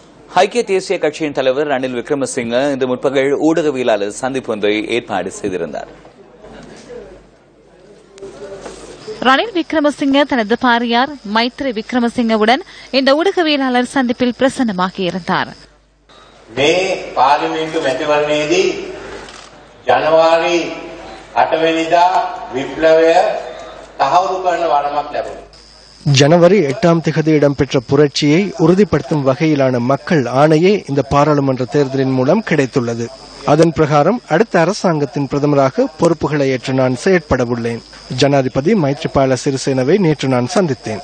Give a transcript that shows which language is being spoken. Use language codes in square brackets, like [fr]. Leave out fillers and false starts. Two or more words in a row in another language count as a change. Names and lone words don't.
[ta] ஐக்கிய தேசிய கட்சியின் தலைவர் ரணில் விக்ரமசிங்க இன்று முற்பகல் ஊடகவியலாளர் சந்திப்பு ஒன்றை ஏற்பாடு செய்திருந்தார். ரணில் விக்ரமசிங்க தனது பாரியார் மைத்ரி விக்ரமசிங்கவுடன் இந்த ஊடகவியலாளர் சந்திப்பில் பிரசன்னமாகியிருந்தார். [si] මේ පාර්ලිමේන්තු මැතිවරණයේදී ජනවාරි 8 වෙනිදා විප්ලවය තහවුරු කරන වරමක් ලැබුණා. [ta] ஜனவரி 8ஆம் தேதி இடம்பெற்ற புரட்சியை உறுதிப்படுத்தும் வகையிலான மக்கள் ஆணையே இந்த பாராளுமன்ற தேர்தலின் மூலம் கிடைத்துள்ளது. அதன் பிரகாரம் அடுத்த அரசாங்கத்தின் பிரதமராக பொறுப்புகளை ஏற்று நான் செயற்படவுள்ளேன். ஜனாதிபதி மைத்ரிபால சிறிசேனவை நேற்று நான் சந்தித்தேன்.